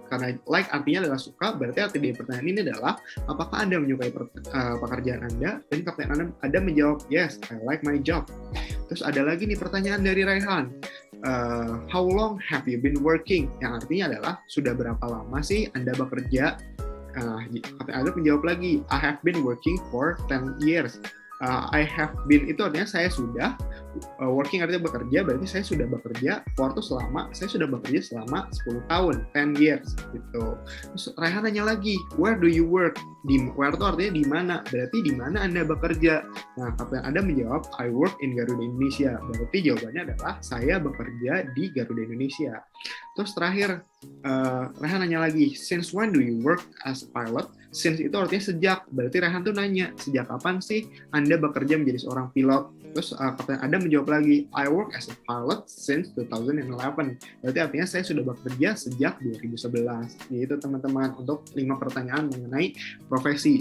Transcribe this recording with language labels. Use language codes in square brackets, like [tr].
[id] Karena like artinya adalah suka, berarti arti dari pertanyaan ini adalah, apakah Anda menyukai pekerjaan Anda? Dan Kapten Adam menjawab, [en] yes, I like my job. [id] Terus ada lagi nih pertanyaan dari Raihan, [en] how long have you been working? [id] Yang artinya adalah, sudah berapa lama sih Anda bekerja? Kapten Adam menjawab lagi, [en] I have been working for 10 years. I have been [id] itu artinya saya sudah, working artinya bekerja, berarti saya sudah bekerja for itu selama, saya sudah bekerja selama 10 tahun, 10 years gitu. Terus Rehan nanya lagi, [en] where do you work? [id] Where itu artinya di mana, berarti di mana Anda bekerja? Nah, Kapten Adam menjawab, [en] I work in Garuda Indonesia. [id] Berarti jawabannya adalah saya bekerja di Garuda Indonesia. Terus terakhir Rehan nanya lagi, [en] since when do you work as a pilot? [id] Since itu artinya sejak, berarti Rehan tuh nanya, sejak kapan sih Anda bekerja menjadi seorang pilot? Terus Kapten Adam menjawab lagi, [en] I work as a pilot since 2011. [id] Berarti artinya saya sudah bekerja sejak 2011. Yaitu teman-teman untuk 5 pertanyaan mengenai profesi.